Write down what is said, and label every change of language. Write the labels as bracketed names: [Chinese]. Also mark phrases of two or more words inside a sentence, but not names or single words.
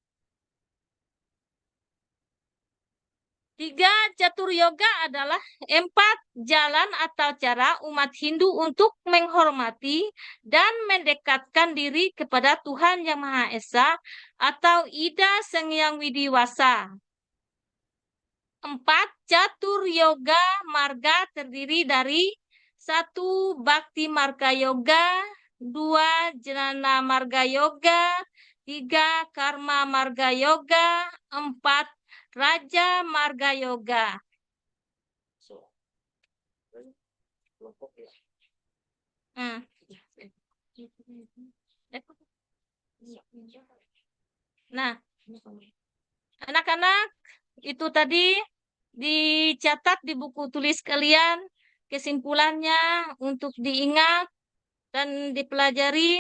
[Indonesian] 3, catur yoga adalah 4 jalan atau cara umat Hindu untuk menghormati dan mendekatkan diri kepada Tuhan Yang Maha Esa atau Ida Sang Hyang Widiwasa. 4, catur yoga marga terdiri dari 1, Bhakti Marga Yoga, 2, Jnana Marga Yoga, 3, Karma Marga Yoga, 4, Raja Marga Yoga. Nah, anak-anak, itu tadi dicatat di buku tulis kalian kesimpulannya untuk diingat dan dipelajari.